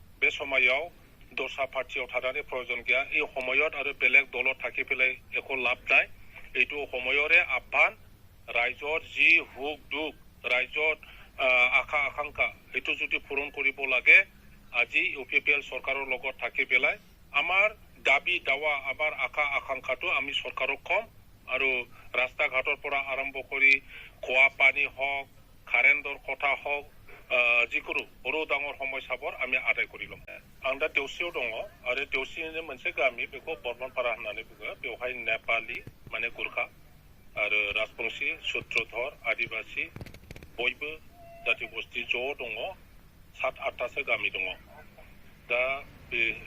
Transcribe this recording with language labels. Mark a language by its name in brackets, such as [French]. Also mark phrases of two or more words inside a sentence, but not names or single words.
[Bodo] समायाव दस्रा पार्टियाव थानानै प्रयोजन गैया [Assamese] এই সময়ত আৰু বেলেগ দলত থাকি পেলাই একো লাভ নাই এইটো সময়ৰে আহ্বান ৰাইজৰ যি হুক দুখ ৰাইজৰ আশা আকাংক্ষা এইটো যদি পূৰণ কৰিব লাগে আজি ইউপিপিএল চৰকাৰৰ লগত থাকি পেলাই আমাৰ দাবী দাৱা আমাৰ আশা আকাংক্ষাটো আমি চৰকাৰক কম আৰু ৰাস্তা ঘাটৰ পৰা আৰম্ভ কৰি খোৱা পানী হওক কাৰেণ্টৰ কথা হওক যিকোনো সৰু ডাঙৰ সমস্যাবোৰ আমি আদায় কৰি ল'ম [Bodo] आं दा देवसियाव दङ आरो देवसिनि मोनसे गामि बेखौ बर्मनपारा होननानै बुङो बेवहाय नेपाली माने गुरखा आरो राजबंशी सूत्रधर आदिबासी बयबो जाति गोष्ठी ज' दङ 7-8टासो गामि दङ दा बे